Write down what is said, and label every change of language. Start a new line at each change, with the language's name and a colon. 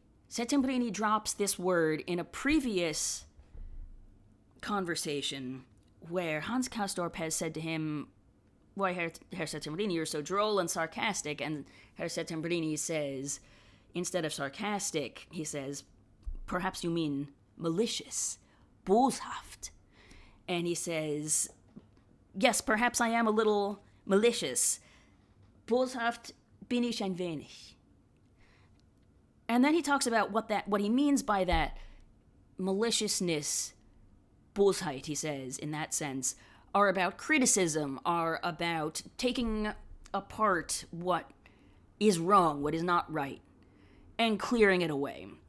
English: Settembrini drops this word in a previous conversation where Hans Castorp has said to him, "Why, Herr Settembrini, you're so droll and sarcastic." And Herr Settembrini says, instead of sarcastic, he says, "Perhaps you mean malicious, boshaft." And he says, "Yes, perhaps I am a little malicious.
German: Boshaft bin ich ein wenig."
English: And then he talks about what he means by that maliciousness, Bosheit, he says, in that sense, are about criticism, are about taking apart what is wrong, what is not right, and clearing it away.